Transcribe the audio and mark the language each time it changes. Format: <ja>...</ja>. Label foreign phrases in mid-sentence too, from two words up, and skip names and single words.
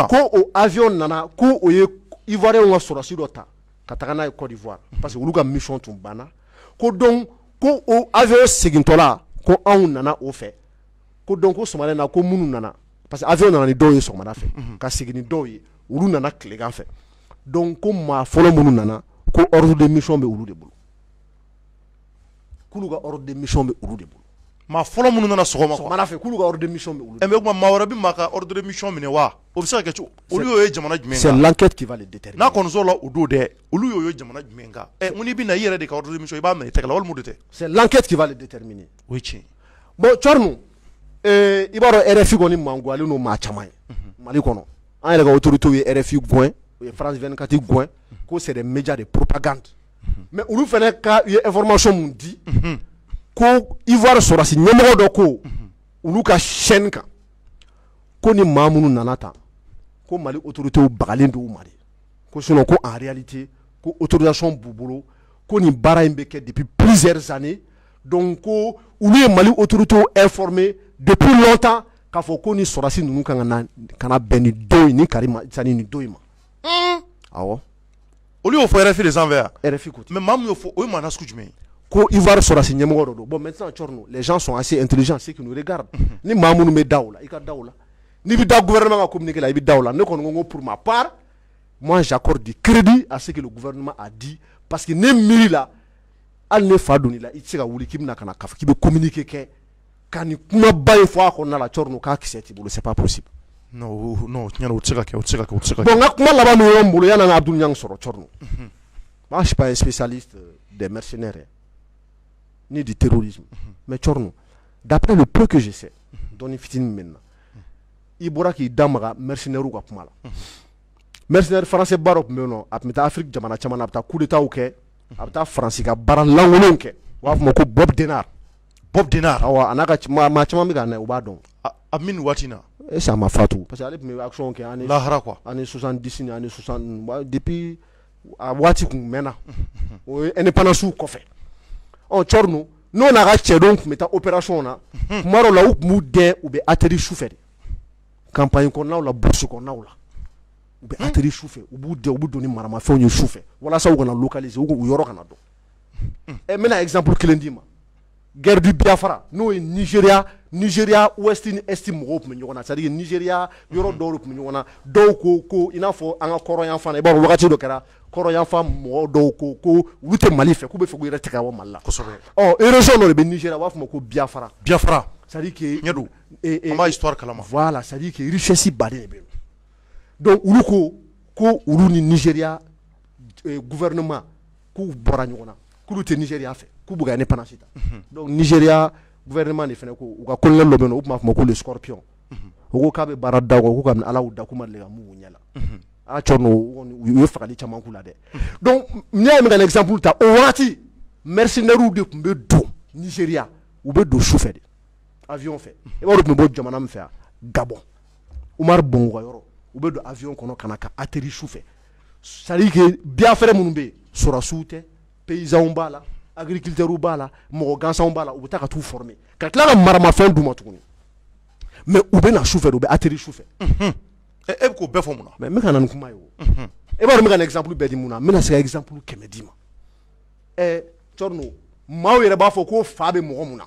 <bm>Ko o avion nana ko o ye Ivoirien ka Sorasi dɔ ta ka taga n'a ye Côte d'Ivoire</bm> <fr>parce que</fr> <bm>olu ka mission tun banna ko donc ko o avion segintɔla ko anw nana o fɛ ko donc ko sɔgɔmada in na ko minnu nana</bm> <fr>parce que</fr> <bm>avion nana ni dɔw ye sɔgɔmada fɛ ka segin ni dɔw ye olu nana tilegan fɛ donc ko maa fɔlɔ minnu nana ko</bm> <fr>ordre de mission</fr> <bm>bɛ olu de bolo k'olu ka</bm> <fr>ordre de mission</fr> <bm>bɛ olu de bolo. maa fɔlɔ minnu nana sɔgɔma quoi. Sɔgɔmada fɛ k'olu ka</bm> <fr>ordre de mission</fr> <bm>bɛ olu de bolo. mais o tuma maa wɛrɛ bɛ maa ka</bm> <fr>ordre de mission</fr> <bm>minɛ wa o bɛ se ka kɛ cogo olu y'o ye jamana jumɛn</bm> <fr>c'est</fr> <bm>kan.</bm> <fr>l'enquête qui va les déterminer.</fr> <bm>n'a kɔni sɔrɔla o don dɛ olu y'o ye jamana jumɛn kan n ko n'i bɛ na i yɛrɛ de ka</bm> <fr>ordre de mission</fr> <bm>i b'a minɛ i tɛgɛ la walima o de tɛ.</bm> <fr>c'est l'enquête qui va les déterminer.</fr> <bm>o ye tiɲɛ. Bon Tchornou i b'a dɔn RFI kɔni mangoyalen n'o maa caman ye Mali kɔnɔ an yɛrɛ ka autorités ye RFI gɛn o ye France 24 gɛn ko</bm> <fr>c'est des médias de propagande</fr> <bm>mais olu fana ka ye information mun di ko Ivoire Sorasi ɲɛmɔgɔ dɔ ko olu ka chaîne kan ko ni maa minnu nana tan ko Mali autorités bagalen don u ma de ko sinon ko</bm> <fr>en réalité</fr> <bm>ko autorisation b'u bolo ko nin baara in bɛ kɛ</bm> <fr>depuis plusieurs années</fr> <bm>donc ko olu ye Mali</bm> <fr>autorités informé depuis longtemps</fr> <bm>k'a fɔ ko ni Sorasi ninnu kan ka na bɛn ni dɔ ye ni Karima Sani ni dɔ in ma. Awɔ. olu y'o fɔ RFI de sanfɛ yan. RFI ko ten. mais maa min y'o fɔ o ye maa nasugu jumɛn ye. Ko Ivoire Sorasi ɲɛmɔgɔ dɔ don</bm> <fr>bon maintenant Tchornou les gens sont assez intelligents ceux qui nous regardent</fr> <bm>ni maa minnu bɛ da o la i ka da o la n'i bɛ da gouvernement ka communiqué la i bɛ da o la ne kɔni ko</bm> <fr>pour ma part moi j'accorde du crédit à ce que le gouvernement a dit parce que</fr> <bm>ne miiri la hali ne fa donn'i la i tɛ se ka wuli k'i bɛna ka na k'a fɔ k'i bɛ communiqué kɛ ka nin kumaba in fɔ a kɔnɔna la Tchornou k'a kisɛ t'i bolo</bm> <fr>c'est pas possible.</fr> <bm>non tiɲɛna o tɛ se ka kɛ o tɛ se ka kɛ o tɛ se ka kɛ. Bon n ka kuma laban min y'o n bolo yanni an ka Abdou Niang sɔrɔ Tchornou</bm> <fr>moi je suis pas un spécialiste des mercenaires ni du terrorisme mais Tchornou d'après le peu que je sais</fr> <bm>dɔɔni fitinin min na i bɔra k'i da maga mercenaires ka kuma la</bm> <fr>mercenaire français</fr> <bm>ba dɔ tun bɛ yen nɔ a tun bɛ taa Afrique jamana caman na a bɛ taa</bm> <fr>coup d'état</fr> <bm>kɛ a bɛ taa Faransi ka baara lankolonw kɛ u b'a fɔ o ma ko Bob Denard. Bob Denard. Awɔ a n'a ka maa caman bɛ ka na u b'a dɔn. a min waati in na.</bm> <fr>est-ce que</fr> <bm>a ma faatu</bm> <fr>parce que</fr> <bm>ale tun bɛ action kɛ ani lahara quoi ani 70 ni ani 60 depuis a waati kun mɛnna o ye indépendance kɔfɛ ɔ Tchornou n'o n'a ka cɛdenw tun bɛ taa opération na tuma dɔw la u tun b'u dɛn u bɛ atterrir sufɛ de campagne kɔnɔnaw la bourse kɔnɔnaw la u bɛ atterrir sufɛ u b'u dɛn u bɛ don ni maramafɛnw ye sufɛ walasa u kana localiser u yɔrɔ kana dɔn n bɛna exemple kelen d'i ma</bm> <fr>guerre du Biafra</fr> <bm>n'o ye Nigeria ouest ni est mɔgɔw tun bɛ ɲɔgɔn na</bm> <fr>c'est à dire</fr> <bm>Nigeria yɔrɔ dɔw de tun bɛ ɲɔgɔn na dɔw ko i n'a fɔ an ka kɔrɔnyanfan na i b'a dɔn wagati dɔ kɛra kɔrɔnyanfan mɔgɔw dɔw ko olu tɛ Mali fɛ k'u bɛ fɛ k'u yɛrɛ tigɛ ka bɔ Mali la kosɛbɛ région dɔ de bɛ Nigeria u b'a fɔ o ma ko Biafra</bm> <fr>c'est à dire que</fr> <bm>ɲɛ don an b'a histoire kalama</bm> <fr>voilà c'est à dire que richesse</fr> <bm>baden de bɛ yen donc olu ko olu ni Nigeria gouvernement k'u bɔra ɲɔgɔn na k'olu tɛ Nigeria fɛ k'u bɛ ka indépendance ta donc Nigeria gouvernement de fana ko u ka colonel dɔ bɛ yen nɔ u tun b'a fɔ ma ko</bm> <fr>le scorpion</fr> <bm>u ko k'a bɛ baara da kɔ k'u ka Ala y'u da k'u ma deli ka mun u ɲɛ la a Tchornou u ye fagali caman k'u la dɛ donc n'i y'a min ka exemple ta o wagati mercenaires de tun bɛ don Nigeria u bɛ don sufɛ de avion fɛ i b'a dɔn u tun bɛ bɔ jamana min fɛ yan Gabon Umar Bongo ka yɔrɔ u bɛ don avion kɔnɔ ka na ka atterrir sufɛ</bm> <fr>c'est à dire que</fr> <bm>Biafra minnu bɛ yen Sorasiw tɛ paysans b'a la agriculteurs b'a la mɔgɔ gansanw b'a la u bɛ taa ka t'u former ka tila ka maramafɛn d'u ma tuguni mais u bɛ na sufɛ de u bɛ atterrir sufɛ e bɛ k'o bɛɛ fɔ mun na mais n bɛ ka na ni kuma ye o e b'a dɔn n bɛ ka na exemple bɛɛ di mun na n bɛna se ka exemple 100 d'i ma Tchornou maaw yɛrɛ b'a fɔ ko fa bɛ mɔgɔ mun na</bm>